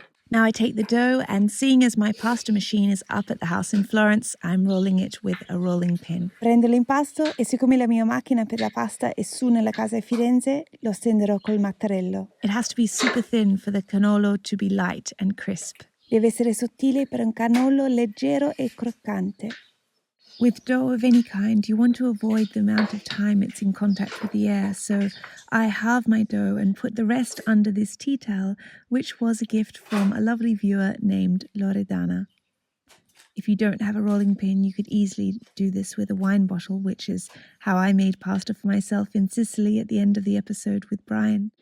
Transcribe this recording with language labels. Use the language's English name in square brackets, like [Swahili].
[English] Now I take the dough, and seeing as my pasta machine is up at the house in Florence, I'm rolling it with a rolling pin. [Italian] Prendo l'impasto e siccome la mia macchina per la pasta è su nella casa a Firenze, lo stenderò col mattarello. [English] It has to be super thin for the cannolo to be light and crisp. [Italian] Deve essere sottile per un cannolo leggero e croccante. [English] With dough of any kind, you want to avoid the amount of time it's in contact with the air, so I halve my dough and put the rest under this tea towel, which was a gift from a lovely viewer named Loredana. If you don't have a rolling pin, you could easily do this with a wine bottle, which is how I made pasta for myself in Sicily at the end of the episode with Brian.